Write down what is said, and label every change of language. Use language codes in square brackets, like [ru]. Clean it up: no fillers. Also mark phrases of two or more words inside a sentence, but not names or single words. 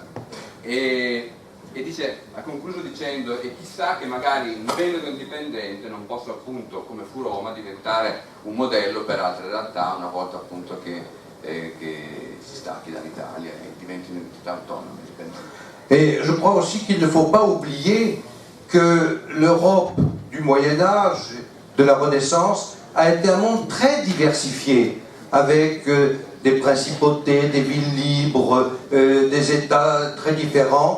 [it] E dice, ha concluso dicendo, e chissà che magari un Veneto indipendente non possa appunto, come fu Roma, diventare un modello per altre realtà una volta appunto che si stacchi dall'Italia e diventi un'entità autonoma. [fr] Et je crois aussi qu'il ne faut pas oublier que l'Europe du Moyen-Âge, de la Renaissance, a été un monde très diversifié, avec des principautés, des villes libres, des États très différents.